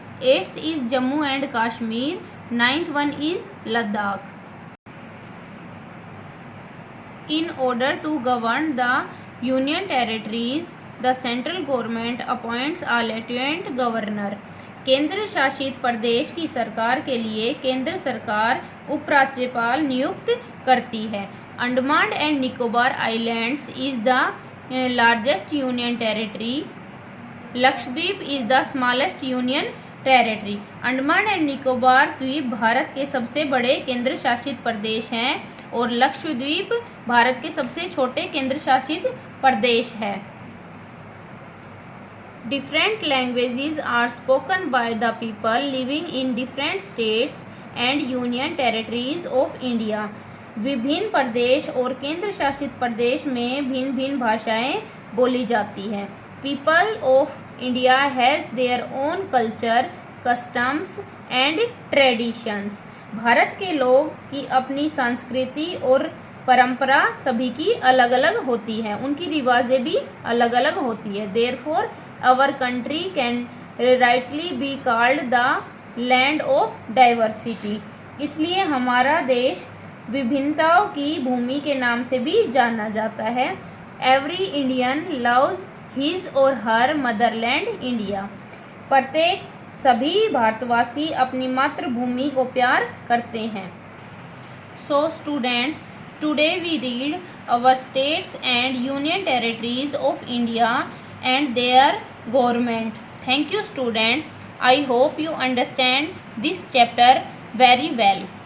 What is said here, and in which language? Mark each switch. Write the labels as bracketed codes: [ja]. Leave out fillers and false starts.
[en] Eighth is Jammu and Kashmir. Ninth one is Ladakh. In order to govern the union territories, the central government appoints a lieutenant governor. [hi] केंद्र शासित प्रदेश की सरकार के लिए केंद्र सरकार उपराज्यपाल नियुक्त करती है. [en] Andaman and Nicobar islands is the largest union territory. Lakshadweep is the smallest union territory. [hi] Andaman and Nicobar द्वीप भारत के सबसे बड़े केंद्र शासित प्रदेश हैं और लक्षद्वीप भारत के सबसे छोटे केंद्र शासित प्रदेश है. [en] Different languages are spoken by the people living in different states and union territories of India. [hi] विभिन्न प्रदेश और केंद्र शासित प्रदेश में भिन्न भिन्न भाषाएं बोली जाती हैं. [en] People of India has their own culture, customs and traditions. [hi] Bharat के लोग की अपनी संस्कृति और परंपरा सभी की अलग अलग होती है. उनकी रिवाजें भी अलग अलग होती है. [en] Therefore, our country can rightly be called the land of diversity. [hi] इसलिए हमारा देश विभिन्नताओं की भूमि के नाम से भी जाना जाता है. [en] Every Indian loves his or her motherland India. [hi] प्रत्येक सभी भारतवासी अपनी मातृभूमि को प्यार करते हैं. [en] So students, today we read our states and union territories of India and their government. Thank you students. I hope you understand this chapter very well.